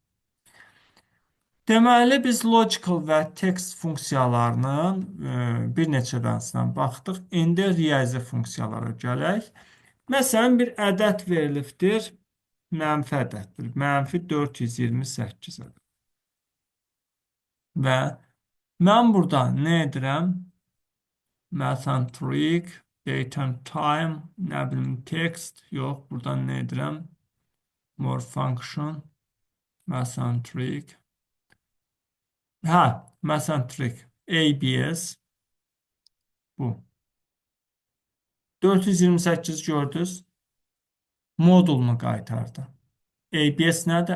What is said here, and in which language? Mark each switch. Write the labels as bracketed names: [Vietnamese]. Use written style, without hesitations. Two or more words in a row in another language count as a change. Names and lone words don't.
[Azerbaijani] Deməli, biz logical və text funksiyalarının bir neçə dənəsinə baxdıq. İndi riyazi funksiyalara gələk. Məsələn, bir ədəd verilibdir, mənfi ədəddir. Mənfi 428 ədəd. Və mən burada nə edirəm? Məsələn, [English] trig, date and time, [Azerbaijani] nə bilim, text, yox, buradan nə edirəm? [English] More function, [Azerbaijani] məsələn, trig. Hə, məsələn, trig, ABS, bu. 428 gördünüz, modulunu qaytardı. ABS nədir?